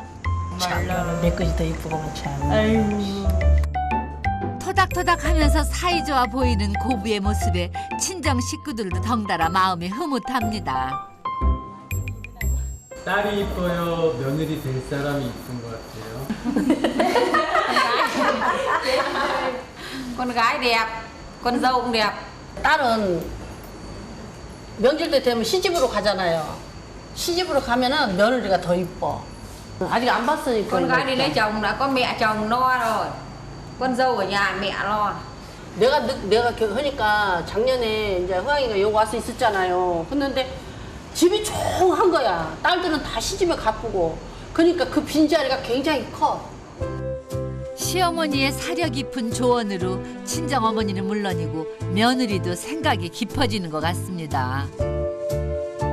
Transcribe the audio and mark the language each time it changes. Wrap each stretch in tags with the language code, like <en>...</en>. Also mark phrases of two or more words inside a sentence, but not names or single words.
<ko>참, 내 것이 더 이쁘고만 참. 아이고. 토닥토닥하면서 사이좋아 보이는 고부의 모습에 친정 식구들도 덩달아 마음이 흐뭇합니다. 딸이 이뻐요? 며느리 될 사람이 이쁜 것 같아요?</ko> <vi>Con gái đẹp, con dâu cũng đẹp.</vi> <ko>딸은 명절 때 되면 시집으로 가잖아요. 시집으로 가면은 며느리가 더 이뻐. 아직 안 봤으니까.</ko> <vi>Con gái đi lấy chồng đã có mẹ chồng lo rồi. Con dâu ở nhà mẹ lo.</vi> <ko>내가 하니까 작년에 이제 호양이가 여기 와서 있었잖아요. 했는데 집이 조용한 거야. 딸들은 다 시집에 가쁘고. 그러니까 그 빈자리가 굉장히 커. 시어머니의 사려 깊은 조언으로 친정어머니는 물론이고 며느리도 생각이 깊어지는 것 같습니다.</ko>